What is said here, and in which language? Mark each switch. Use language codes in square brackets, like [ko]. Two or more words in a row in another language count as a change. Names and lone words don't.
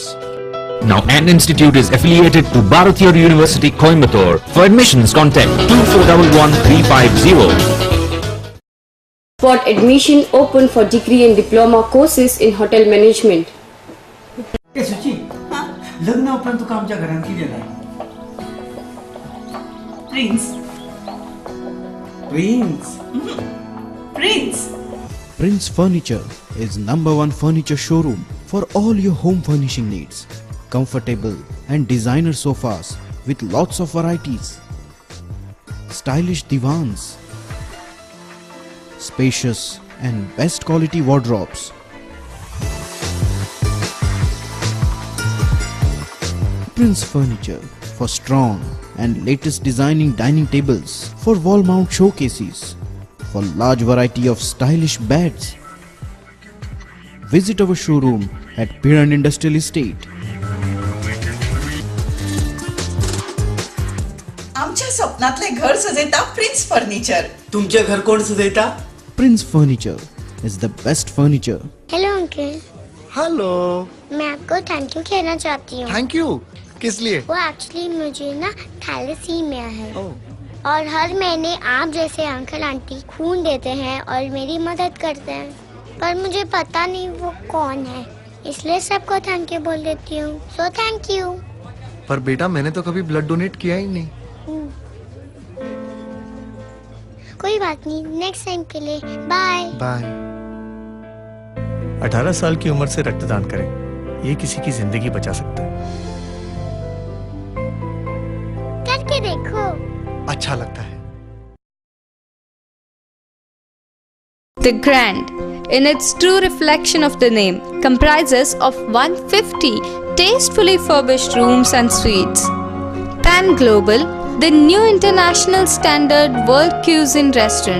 [en] Now An Institute is affiliated to Bharatiya University, Coimbatore. For admissions, contact 2411 350. Spot admission open for degree and diploma courses in hotel management. [kok] सुची लग्ना उपरांत तुका आमच्या घरांत कितें जाय प्रिन्स प्रिन्स प्रिन्स [en] Prince Furniture is #1 furniture showroom for all your home furnishing needs. Comfortable and designer sofas with lots of varieties. Stylish divans. Spacious and best quality wardrobes. Prince Furniture for strong and latest designing dining tables, for wall mount showcases, for large variety of stylish beds. Visit our showroom at Piran Industrial Estate. [kok] आमच्या स्वप्नातले घर सजयता प्रिन्स फर्निचर. तुमचे घर कोण सजयता? [en] Prince Furniture is the best furniture. Hello uncle. [hi] हेलो. मैं आपको [en] thank you [hi] कहना चाहती हूँ. [en] thank you [hi] किस लिए? वो एक्चुअली मुझे ना थैलेसीमिया है और हर महीने आप जैसे [en] uncle aunty [hi] खून देते हैं और मेरी मदद करते हैं पर मुझे पता नहीं वो कौन है इसलिए सबको [en] thank you [hi] बोल देती हूँ. [en] So thank you. [hi] पर बेटा मैंने तो कभी [en] blood donate [hi] किया ही नहीं. कोई बात नहीं [en] next time [hi] के लिए बाय बाय. 18 साल की उम्र से रक्तदान करें, ये किसी की जिंदगी बचा सकता है. करके देखो. अच्छा लगता है. [en] The Grand, in its true reflection of the name, comprises of 150 tastefully furbished rooms and suites. Pan Global, the new international standard world cuisine restaurant.